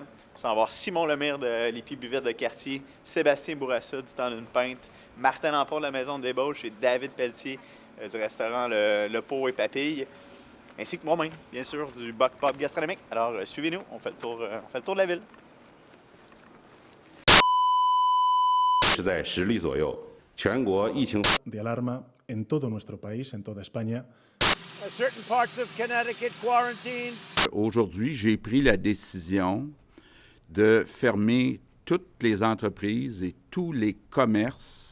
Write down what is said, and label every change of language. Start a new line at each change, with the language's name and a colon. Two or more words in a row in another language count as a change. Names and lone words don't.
French: On va voir Simon Lemire de l'Épi Buvette de Quartier, Sébastien Bourassa du Temps d'une Pinte, Martin Lamport de la Maison de Débauche et David Pelletier du restaurant Le Pot et Papille, ainsi que moi-même, bien sûr, du Buck Pub Gastronomique. Alors suivez-nous, on fait le tour de la ville.
Chinese: 是在10例左右，全国疫情
Spanish: de alarma en todo nuestro país, en toda España.
English: Certain parts of Connecticut quarantine.
French: Aujourd'hui, j'ai pris la décision de fermer toutes les entreprises et tous les commerces.